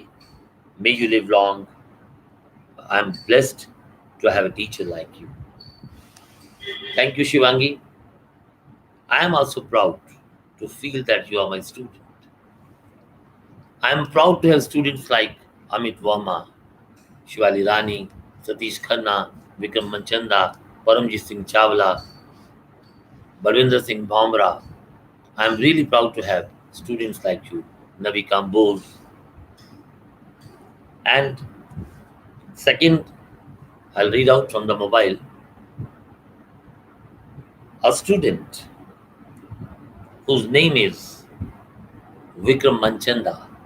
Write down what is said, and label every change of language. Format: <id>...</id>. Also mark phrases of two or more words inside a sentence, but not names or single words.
<en>May you live long. I am blessed to have a teacher like you. Thank you, Shivangi. I am also proud to feel that you are my student. I am proud to have students like Amit Verma, Shivali Rani, Satish Khanna, Vikram Manchanda, Paramjit Singh Chawla, Balwinder Singh Bhamra. I am really proud to have students like you, Navi Kambol. And second, I'll read out from the mobile. A student whose name is Vikram Manchanda.</en>